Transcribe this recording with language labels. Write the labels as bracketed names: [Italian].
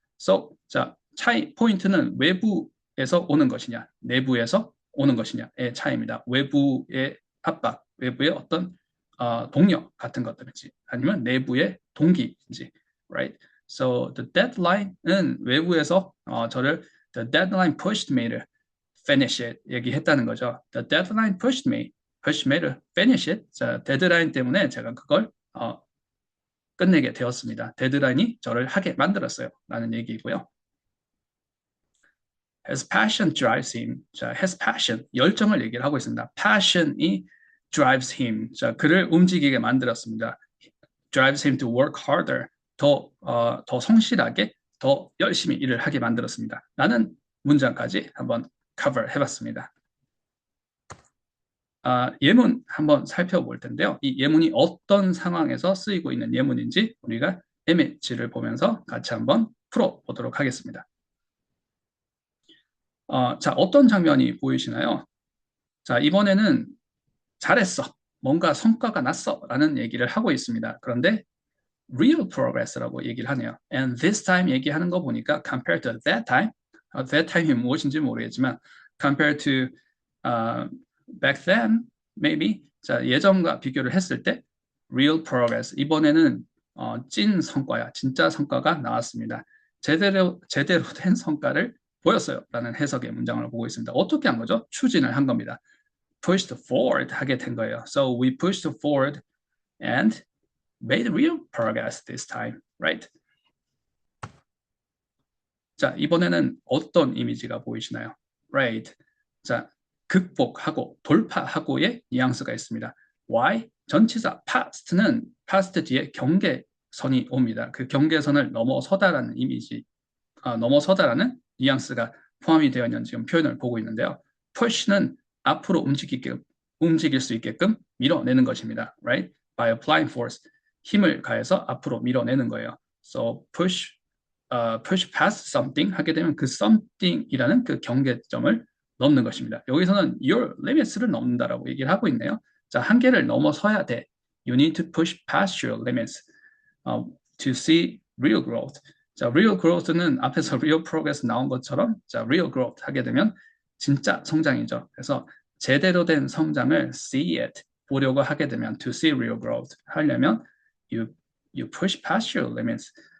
[Korean] So, 자, 차이 포인트는 외부에서 오는 것이냐, 내부에서 오는 것이냐의 차이입니다. 외부의 압박, 외부의 어떤 동력 같은 것들인지 아니면 내부의 동기인지, right? [English] So the deadline은 [Korean] 외부에서 저를 [English] the deadline pushed me to finish it [Korean] 얘기했다는 거죠. [English] The deadline pushed me to finish it. [Korean] 자, 데드라인 때문에 제가 그걸 끝내게 되었습니다. 데드라인이 저를 하게 만들었어요. 라는 얘기이고요. [English] His passion drives him. [Korean] 자, his passion, 열정을 얘기를 하고 있습니다. [English] passion이 drives him. [Korean] 자, 그를 움직이게 만들었습니다. [English] drives him to work harder. [Korean] 더 성실하게, 더 열심히 일을 하게 만들었습니다. 라는 문장까지 한번 cover 해봤습니다. 예문 한번 살펴볼 텐데요. 이 예문이 어떤 상황에서 쓰이고 있는 예문인지 우리가 이미지를 보면서 같이 한번 풀어보도록 하겠습니다. 자, 어떤 장면이 보이시나요? 자, 이번에는 잘했어. 뭔가 성과가 났어. 라는 얘기를 하고 있습니다. 그런데 real progress라고 얘기를 하네요. [English] And this time [Korean] 얘기하는 거 보니까 [English] compared to that time, that time이 [Korean] 무엇인지 모르겠지만 [English] compared to back then, maybe. [Korean] 자, 예전과 비교를 했을 때 real progress. 이번에는 찐 성과야. 진짜 성과가 나왔습니다. 제대로 된 성과를 보였어요. 라는 해석의 문장을 보고 있습니다. 어떻게 한 거죠? 추진을 한 겁니다. pushed forward 하게 된 거예요. [English] So we pushed forward and made real progress this time, right? [Korean] 자, 이번에는 어떤 이미지가 보이시나요? [English] Right. [Korean] 자, 극복하고 돌파하고의 뉘앙스가 있습니다. [English] Why? [Korean] 전치사 past는 past 뒤에 경계선이 옵니다. 그 경계선을 넘어서다라는 이미지, 넘어서다라는 뉘앙스가 포함이 되어 있는 지금 표현을 보고 있는데요. push는 앞으로 움직일 수 있게끔 밀어내는 것입니다. [English] Right? By applying force. [Korean] 힘을 가해서 앞으로 밀어내는 거예요. [English] So push past something [Korean] 하게 되면 그 something이라는 그 경계점을 넘는 것입니다. 여기서는 your limits를 넘는다라고 얘기를 하고 있네요. 자, 한계를 넘어서야 돼. [English] You need to push past your limits to see real growth. [Korean] 자, real growth는 앞에서 real progress 나온 것처럼 자, real growth 하게 되면 진짜 성장이죠. 그래서 제대로 된 성장을 see it 보려고 하게 되면 [English] to see real growth [Korean] 하려면 [English] you push past your limits.